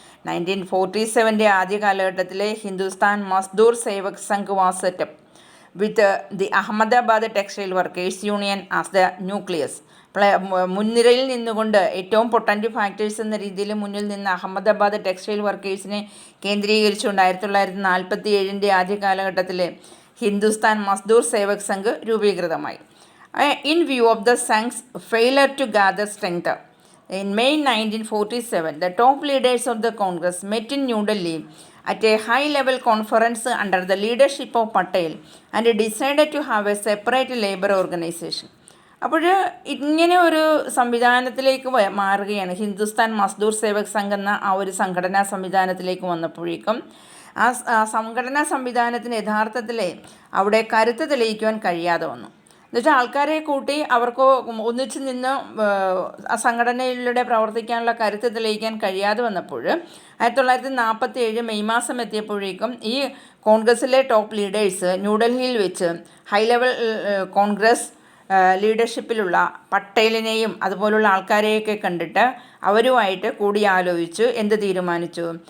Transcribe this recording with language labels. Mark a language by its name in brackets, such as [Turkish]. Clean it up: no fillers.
[English] 1947 [Malayalam] ആദ്യ കാലഘട്ടത്തിൽ [English] Hindustan Mazdoor Sevak Sangh was set up with the Ahmedabad textile workers union as the nucleus. [Malayalam] മുൻനിരയിൽ നിന്നുകൊണ്ട് ഏറ്റവും പൊട്ടൻറ്റ് ഫാക്ടേഴ്സ് എന്ന രീതിയിൽ മുന്നിൽ നിന്ന് അഹമ്മദാബാദ് ടെക്സ്റ്റൈൽ വർക്കേഴ്സിനെ കേന്ദ്രീകരിച്ചുകൊണ്ട് 1947 ആദ്യ കാലഘട്ടത്തിൽ ഹിന്ദുസ്ഥാൻ മസ്ദൂർ Sevak Sangh രൂപീകൃതമായി. [English] In view of the Sangh's failure to gather strength, in May 1947, the top leaders of the Congress met in New Delhi at a high-level conference under the leadership of Patel and decided to have a separate labor organization. [Malayalam] അപ്പോൾ ഇങ്ങനെ ഒരു സംവിധാനത്തിലേക്ക് മാറുകയാണ്. ഹിന്ദുസ്ഥാൻ മസ്ദൂർ സേവക് സംഘ് എന്ന ആ ഒരു സംഘടനാ സംവിധാനത്തിലേക്ക് വന്നപ്പോഴേക്കും ആ സംഘടനാ സംവിധാനത്തിന് യഥാർത്ഥത്തിൽ അവിടെ കരുത്ത് തെളിയിക്കുവാൻ കഴിയാതെ വന്നു. എന്നുവെച്ചാൽ ആൾക്കാരെ കൂട്ടി അവർക്ക് ഒന്നിച്ച് നിന്ന് ആ സംഘടനയിലൂടെ പ്രവർത്തിക്കാനുള്ള കരുത്ത് തെളിയിക്കാൻ കഴിയാതെ വന്നപ്പോൾ 1947 മെയ് മാസം എത്തിയപ്പോഴേക്കും ഈ കോൺഗ്രസ്സിലെ ടോപ്പ് ലീഡേഴ്സ് ന്യൂഡൽഹിയിൽ വെച്ച് ഹൈ ലെവൽ കോൺഗ്രസ് ലീഡർഷിപ്പിലുള്ള പട്ടേലിനെയും അതുപോലുള്ള ആൾക്കാരെയൊക്കെ കണ്ടിട്ട് അവരുമായിട്ട് കൂടിയാലോചിച്ചു. എന്ത് തീരുമാനിച്ചു?